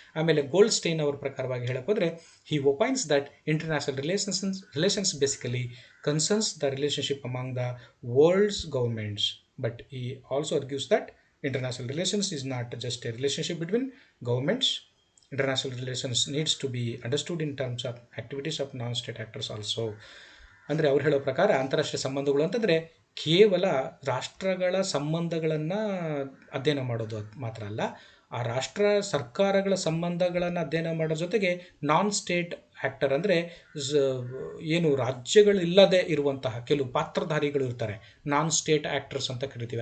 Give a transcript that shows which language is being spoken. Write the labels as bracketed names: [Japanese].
[Kannada] ಆಮೇಲೆ gold stain ಅವ್ರ ಪ್ರಕಾರವಾಗಿ ಹೇಳೋಕ್ಕೋದ್ರೆ, [English] He opines that international relations basically concerns the relationship among the world's governments, but he also argues that international relations is not just a relationship between governments. International relations needs to be understood in terms of activities of non-state actors also. [Kannada] ಅಂದರೆ ಅವ್ರು ಹೇಳೋ ಪ್ರಕಾರ ಅಂತಾರಾಷ್ಟ್ರೀಯ ಸಂಬಂಧಗಳು ಅಂತಂದರೆ ಕೇವಲ ರಾಷ್ಟ್ರಗಳ ಸಂಬಂಧಗಳನ್ನು ಅಧ್ಯಯನ ಮಾಡೋದು ಮಾತ್ರ ಅಲ್ಲ, ಆ ರಾಷ್ಟ್ರ ಸರ್ಕಾರಗಳ ಸಂಬಂಧಗಳನ್ನು ಅಧ್ಯಯನ ಮಾಡೋ ಜೊತೆಗೆ ನಾನ್ ಸ್ಟೇಟ್ ಆ್ಯಕ್ಟರ್ ಅಂದರೆ ಏನು ರಾಜ್ಯಗಳಿಲ್ಲದೆ ಇರುವಂತಹ ಕೆಲವು ಪಾತ್ರಧಾರಿಗಳು ಇರ್ತಾರೆ, ನಾನ್ ಸ್ಟೇಟ್ ಆ್ಯಕ್ಟರ್ಸ್ ಅಂತ ಕರಿತೀವಿ.